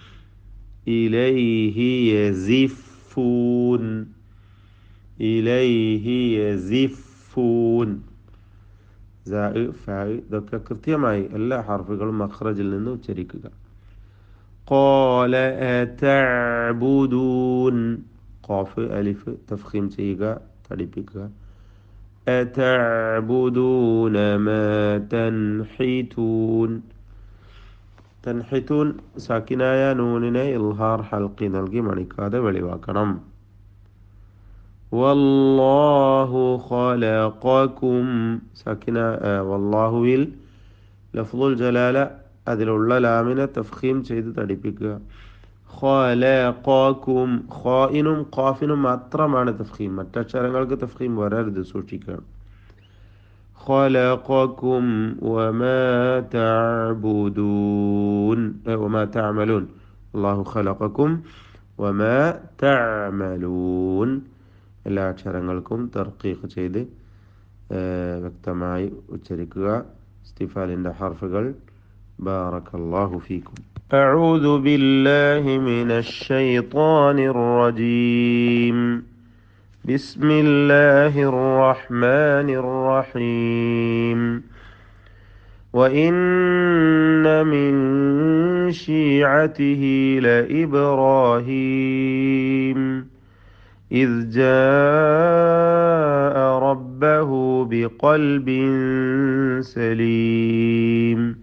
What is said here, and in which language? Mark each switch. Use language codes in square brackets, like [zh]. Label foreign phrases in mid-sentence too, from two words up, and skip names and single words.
[ar] إليه يزفون، إليه يزفون, [ml] ഇതൊക്കെ കൃത്യമായി എല്ലാ ഹർഫുകളും മഖ്റജിൽ നിന്ന് ഉച്ചരിക്കുക. [ar] قال أتعبدون, [ml] ഖാഫ് അലിഫ് തഫ്ഖീം ചെയ്യുക, തടിപ്പിക്കുക. [ar] أتعبدون ما تنحتون [ml] തൻഹിത്തൂൻ സാക്കിനായ നൂനിനെ ഇൽഹാർ ഹൽക്കി നൽകി മണിക്കാതെ വെളിവാക്കണം. [ar] والله خلقكم [ml] സാക്കിന വല്ലാഹുവിൽ [ar] لفظ الجلالة [ml] അതിലുള്ള ലാമിനെ തഫ്ഖീം ചെയ്ത് തടിപ്പിക്കുക. ഖലഖക്കും ഖായിനും ഖാഫിനും മാത്രമാണ് തഫ്ഖീം, മറ്റക്ഷരങ്ങൾക്ക് തഫ്ഖീം വരരുത്, സൂക്ഷിക്കണം. [ar] خلقكم وما تعبدون وما تعملون الله خلقكم وما تعملون [ml] എല്ലാ അക്ഷരങ്ങൾക്കും തർക്കീഖ് ചെയ്ത് വ്യക്തമായി ഉച്ചരിക്കുക. ഇസ്തിഫാലിൻ്റെ ഹർഫുകൾ. [ar] بارك الله فيكم. أعوذ بالله من الشيطان الرجيم. بسم الله الرحمن الرحيم. وإن من شيعته لإبراهيم إذ جاء ربه بقلب سليم